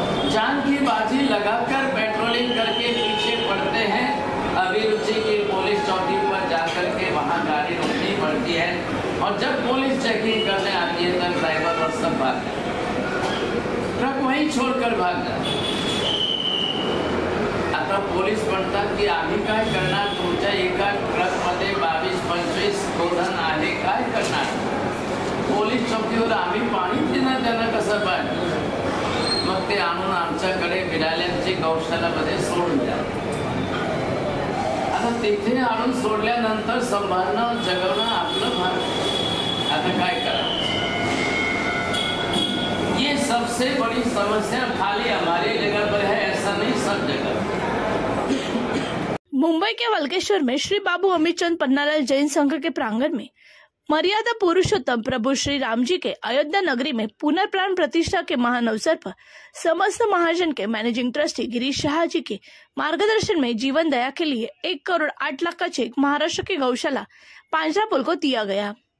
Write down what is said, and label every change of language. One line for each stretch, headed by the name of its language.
Hindi: जान की बाजी लगाकर पेट्रोलिंग करके पीछे पड़ते हैं। अभिरुचि की पुलिस चौकी पर जाकर के वहाँ गाड़ी रोकनी पड़ती है, और जब पुलिस चेकिंग करने आती है तब ड्राइवर और सब भाग जाते, ट्रक वहीं छोड़कर भाग जाते।
Marathi: आता पुलिस म्हणता की आम्ही काय करणार, तुमच्या एका ट्रकमध्ये 22-25 गोधन आहे, काय करणार? पोलीस चौकीवर आम्ही पाणी देणार, त्यांना कसं पाहिजे? मग ते आणून आमच्याकडे विराल्यांची गौशालामध्ये सोडून द्या। आता तिथे आणून सोडल्यानंतर सांभाळणं जगवणं आपलं भाग। आता काय करा?
Hindi: ये सबसे बड़ी समस्या खाली हमारी जगह पर है, ऐसा नहीं सब जगह। मुंबई के वल्केश्वर में श्री बाबू अमितचंद पन्नालाल जैन संघ के प्रांगण में मर्यादा पुरुषोत्तम प्रभु श्री राम जी के अयोध्या नगरी में पुनर्प्राण प्रतिष्ठा के महान अवसर पर समस्त महाजन के मैनेजिंग ट्रस्टी गिरीश शाह जी के मार्गदर्शन में जीवन दया के लिए 1 करोड़ 8 लाख का चेक महाराष्ट्र की गौशाला पांजरापोल को दिया गया।